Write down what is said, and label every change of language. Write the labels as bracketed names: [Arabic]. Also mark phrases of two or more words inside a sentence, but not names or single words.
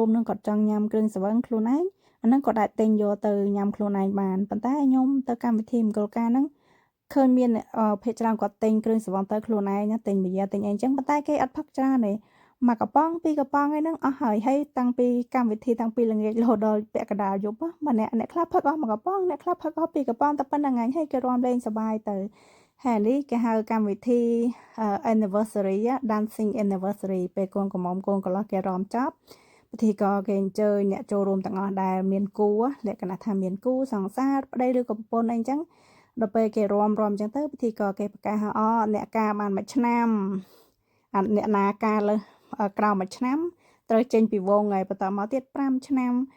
[Khmer] រួមនឹងគាត់ចង់ញ៉ាំគ្រឿងស្រវឹងខ្លួនឯងអាហ្នឹងក៏អាចទិញយកទៅញ៉ាំខ្លួនឯងបានប៉ុន្តែខ្ញុំទៅកម្មវិធីមង្គលការហ្នឹងឃើញមានភាគច្រើនគាត់ទិញគ្រឿងស្រវឹងទៅខ្លួនឯងណាទិញប៊ីយ៉ាទិញអីចឹង ប៉ុន្តែគេអត់ផឹកច្រើនទេមួយកំប៉ុងពីរកំប៉ុងអីហ្នឹងអស់ហើយតាំងពីកម្មវិធីតាំងពីល្ងាចរហូតដល់ពាក់កណ្ដាលយប់ម្នាក់អ្នក ខ្លះផឹកអស់មួយកំប៉ុងអ្នកខ្លះផឹកអស់ពីរកំប៉ុងតែប៉ុណ្្នឹងឯងហើយគេរាំលេងសប្បាយទៅហើយនេះគេហៅកម្មវិធី [English] anniversary dancing anniversary [Khmer] ពេលកូនក្រមុំកូនក្រឡោះគេរាំចប់ពិធីករគេអញ្ជើញអ្នកចូលរួមទាំងអស់ដែលមានគូលក្ខណៈថាមានគូសង្សារប្តីឬក៏ប្រពន្ធអីចឹងដល់ពេលគេរាំអញ្ចឹងទៅពិធីករគេប្រកាសអ្នកការបានមួយឆ្នាំអ្នកណាការលើក្រោមមួយឆ្នាំត្រូវចេញពីវងហើយបន្តមកទៀត5ឆ្នាំ